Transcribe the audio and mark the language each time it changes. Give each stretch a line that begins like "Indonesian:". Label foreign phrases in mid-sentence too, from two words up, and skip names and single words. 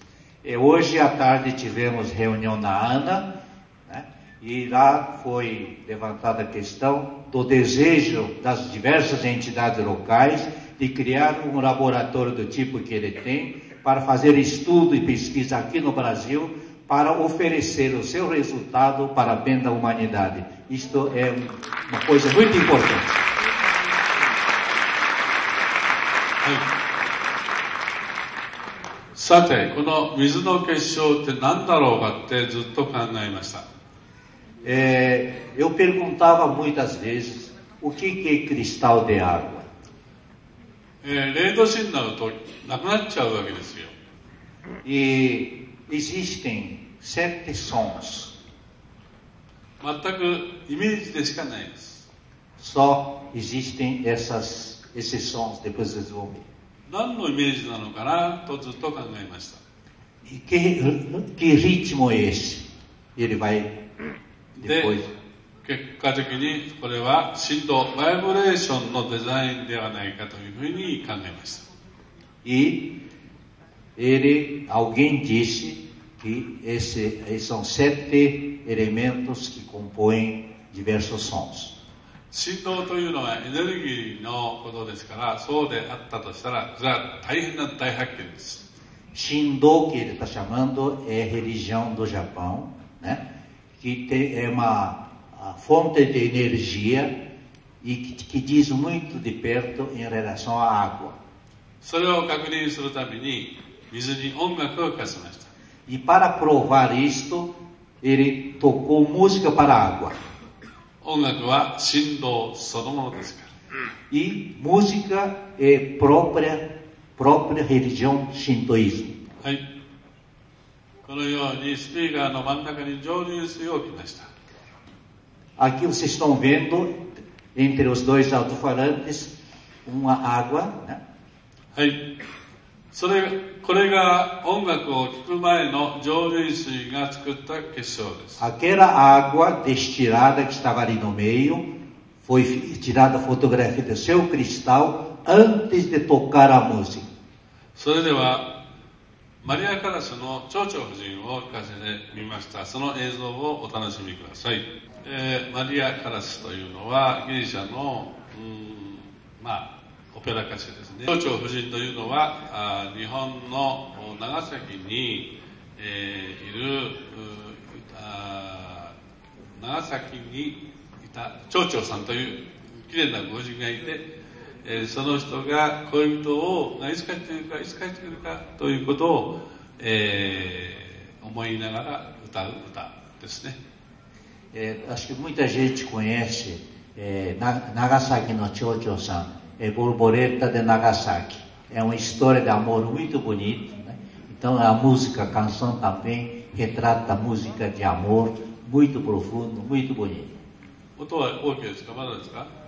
Portuguese: Hoje à tarde tivemos reunião na ANA, né, e lá foi levantada a questão do desejo das diversas entidades locais de criar um laboratório do tipo que ele tem para fazer estudo e pesquisa aqui no Brasil para oferecer o seu resultado para bem da humanidade. Isto é uma coisa muito importante.
Japanese: さて、この水の結晶って何だろうかってずっと考えました。
Portuguese: Eu perguntava muitas vezes o que é cristal de água.
Japanese: 0 度子になるとなくなっちゃうわけですよ。
Portuguese: E existem 7 sons.
Japanese: 全くイメージでしかないです。
Portuguese: Só existem esses sons, depois vocês vão ver.
Japanese: 何のイメージなのかなとずっと考えました。
Portuguese: E que ritmo é esse? Ele vai depois.
Japanese: 結果的にこれは振動、バイブレーションのデザインではないかというふうに考えました。
Portuguese: E alguém disse que esses são 7 elementos que compõem diversos sons.
Japanese: 振動というのはエネルギーのことですから、そうであったとしたら、それは大変な大発見です。 Shindo,
Portuguese: que ele está chamando, é religião do Japão, né? Que é uma fonte de energia e que diz muito de perto em relação à água.
Japanese: それを確認するために水に音楽を聞かせました。
Portuguese: E para provar isto, ele tocou música para a água.
Japanese: 音楽は振動そのものですから。
Portuguese: E música é própria religião shintoísmo.
Japanese: はい。このようにスピーカーの真ん中に蒸留水を置きました。
Portuguese: Aqui vocês estão vendo, entre os dois alto-falantes, uma água, né?
Japanese: はい。これが音楽を聴く前の蒸留水が作った結晶です。
Portuguese: Aquela água destilada que estava ali no meio, foi tirada a fotografia do seu cristal antes de tocar a música.
Japanese: それではマリア・カラスの蝶々夫人を聞かせてみました。その映像をお楽しみください。マリア・カラスというのはギリシャのオペラ歌手ですね。蝶々夫人というのは日本の長崎に、いる長崎にいた蝶々さんというきれいなご婦人がいて、その人が恋人がいつ帰ってくるかいつ帰ってくるかということを、思いながら歌う歌ですね。
Portuguese: Acho que muita gente conhece Nagasaki no Chocho-san, Borboleta de Nagasaki. É uma história de amor muito bonita, né? Então a música, a canção também retrata a música de amor muito profundo, muito bonito.
Japanese: 音は OK ですか？まだですか？